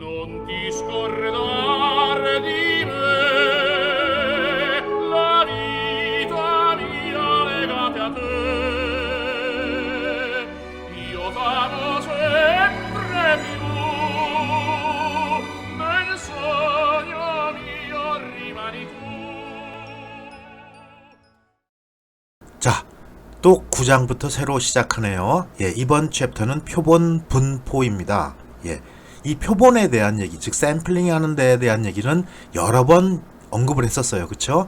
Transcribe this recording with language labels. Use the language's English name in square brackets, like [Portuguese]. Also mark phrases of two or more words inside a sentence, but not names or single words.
[Italian] non ti scordar di me, la vita mia legate a te. Io t'amo sempre più, nel sogno mio rimani tu. [Korean] 자, 또 9장부터 새로 시작하네요. 이번 챕터는 표본 분포입니다. 이 표본에 대한 얘기, 즉 샘플링 하는 데에 대한 얘기는 여러 번 언급을 했었어요. 그쵸?